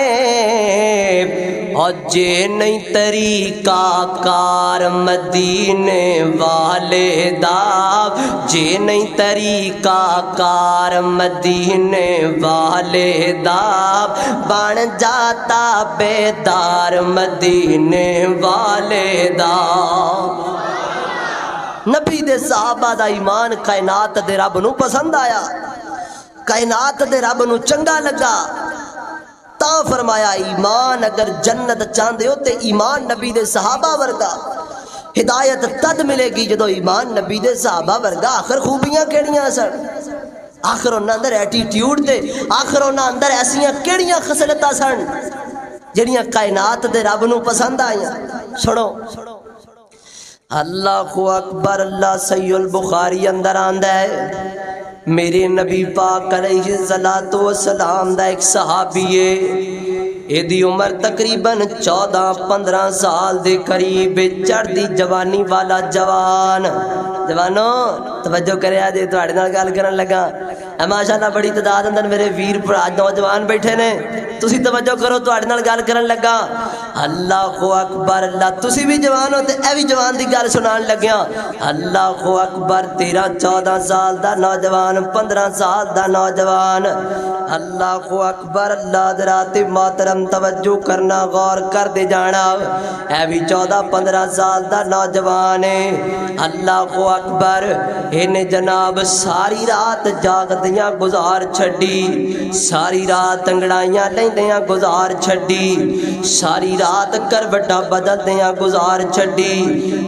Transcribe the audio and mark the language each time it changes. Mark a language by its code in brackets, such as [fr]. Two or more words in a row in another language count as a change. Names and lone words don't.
[pa] اور جے نہیں طریقہ کار مدینے والے دا جے نہیں طریقہ کار مدینے والے دا بن جاتا بیدار مدینے والے دا نبی دے صحابہ دا ایمان کائنات دے رب نو پسند آیا کائنات دے رب نو چنگا لگا تا فرمایا ایمان اگر جنت چاندے ہو تے ایمان نبی دے صحابہ ورگا ہدایت تد ملے گی جدو ایمان نبی دے صحابہ ورگا آخر خوبیاں کیڑیاں سن آخر انہاں اندر ایٹیٹیوڈ تے آخر انہاں اندر ایسیاں کیڑیاں خصلتاں سن جڑیاں کائنات دے رب نو پسند آئیاں سنو [ar] اللہ اکبر اللہ [pa] صحیح البخاری اندر آندا ہے میرے نبی پاک [ar] علیہ الصلوۃ والسلام [pa] دا ایک صحابی ہے ایدی عمر تقریباً 14-15 سال دے قریب چڑھدی جوانی والا جوان جوانو توجہ کرے آجے تواڈے نال گل کرن لگا ماشاءاللہ بڑی تعداد اندر میرے ویر بھرا نوجوان بیٹھے نے تسی توجہ کرو تواڈے نال گل کرن لگا [ar] اللہ اکبر اللہ [pa] تسی بھی جوان ہو تے اے بھی جوان دی گل سنان لگیا [ar] اللہ اکبر [pa] 13-14 سال دا نوجوان 15 سال دا نوجوان [ar] اللہ اکبر اللہ [pa] حضرات محترم توجہ کرنا غور کر دے جانا اے بھی 14-15 سال دا نوجوان ہے [ar] اللہ اکبر [pa] انہیں جناب ساری رات جاگدیاں گزار چھڑی ساری رات انگڑائیاں لیندیاں گزار چھڑی ساری رات کروٹاں بدلدیاں گزار چھڑی